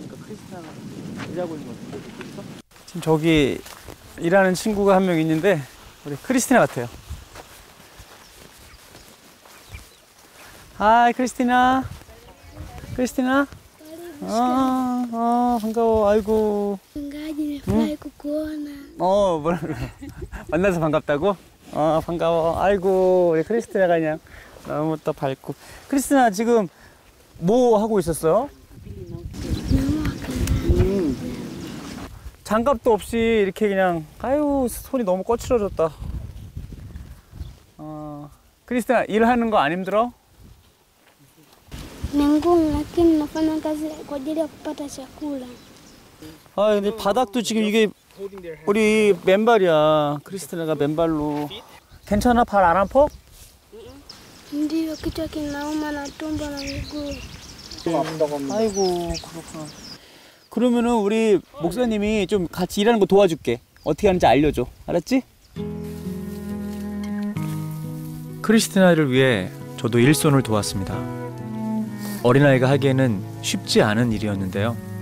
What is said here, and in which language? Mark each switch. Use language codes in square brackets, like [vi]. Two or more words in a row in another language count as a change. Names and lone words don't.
[ko] 지금 저기 일하는 친구가 한 명 있는데 우리 크리스티나 같아요. 하이 크리스티나. 크리스티나? 반가워. 아이고. [sw] nimefurahi kukuona. [ko] 뭐라 만나서 반갑다고? 반가워. 아이고 우리 크리스티나가 그냥 너무 또 밝고. 크리스티나 지금 뭐 하고 있었어요? 장갑도 없이 이렇게 그냥 아유 손이 너무 거칠어졌다. 크리스티나 일하는 거 안 힘들어? [sw] Ni ngumu, lakini nafanya kazi kwa ajili ya kupata chakula. [ko] 아 근데 바닥도 지금 이게 우리 맨발이야. 크리스티나가 맨발로. 괜찮아? 발 안 아파? [sw] Ndiyo, kichwa kinauma na tumbo na miguu. [ko] 아이고 그렇구나. 그러면은 우리 목사님이 좀 같이 일하는 거 도와줄게. 어떻게 하는지 알려줘. 알았지? 크리스티나를 위해 저도 일손을 도왔습니다. 어린아이가 하기에는 쉽지 않은 일이었는데요.